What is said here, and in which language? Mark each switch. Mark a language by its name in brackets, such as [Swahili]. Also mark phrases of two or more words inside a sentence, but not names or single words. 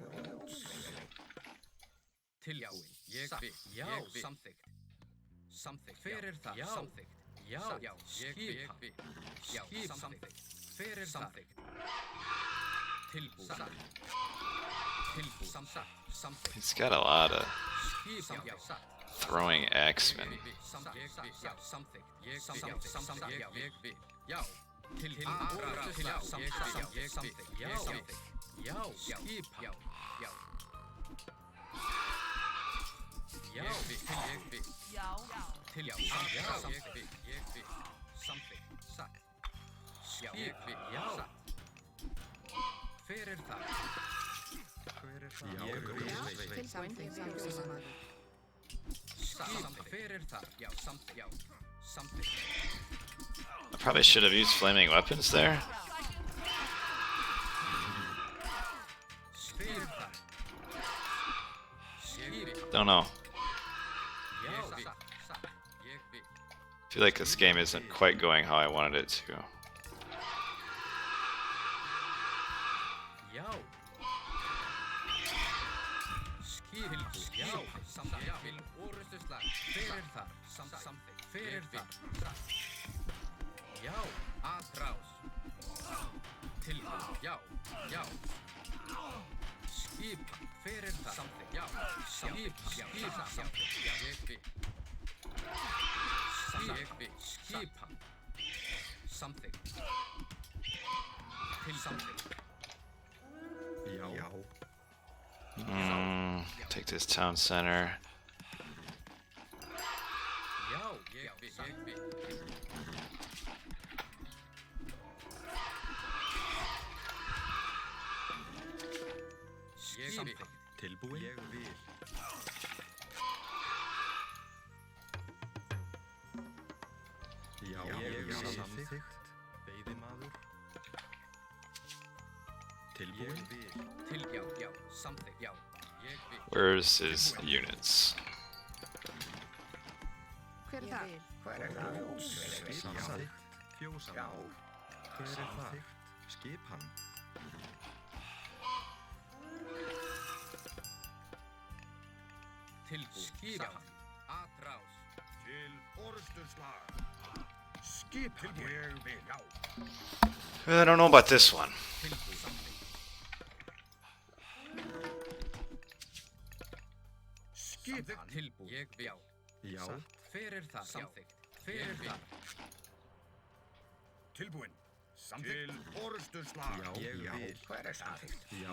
[Icelandic] Tilbúin. Ég vil. Já, samþykkt. Fyrir það. Já. Samþykkt. Já. Skipa. Já, samþykkt. Fyrir samþykkt. Tilbúin. Tilbúin. Samþykkt. [English] He's got a lot of [Icelandic] Skipa. [English] throwing axemen. [Icelandic] Já, samþykkt. Ég vil. Já. Til samþykkt. Ég samþykkt. Já. Já, skipa. Já. Já, ég vil. Til já. Já, ég vil. Samþykkt. Satt. Já, ég vil. Já. Fyrir það. Já, ég vil. Tilbúin. Veiðimaður. Samþykkt. Fyrir það. Já, samþykkt. Já. Samþykkt. [English] I probably should have used flaming weapons there. [Icelandic] Fyrir það. Ég vil. [English] Don't know. [Icelandic] Já, satt. Ég vil. [English] I feel like this game isn't quite going how I wanted it to. [Icelandic] Já. Skip. Já. Samþykkt. Vil orustuslag. Fyrir þar. Samþykkt. Fyrir þar. Já. Atrás. Tilbúin. Já. Já. Skip. Fyrir þar. Samþykkt. Já. Skip. Samþykkt. Já. Ég vil. Ég vil. Skipa. Samþykkt. Til samþykkt. Já. [English] Take this town center. [Icelandic] Já. Ég vil. Ég vil. Tilbúin. Ég vil. Já, ég vil. Samþykkt. Veiðimaður. Tilbúin. Já, samþykkt. Já. Ég vil. [English] Where's his units? [Icelandic] Hver er það? Samþykkt. Fjósamaður. Já. Hver er það? Skipan. Tilbúin. Skipan. Atrás. Til orustuslag. Skip. Ég vil. Já. [English] I don't know about this one. [Icelandic] Tilbúin. Skipan. Tilbúin. Ég vil. Já. Fyrir það. Samþykkt. Fyrir það. Tilbúin. Til orustuslag. Já. Ég vil. Hver er samþykkt? Já.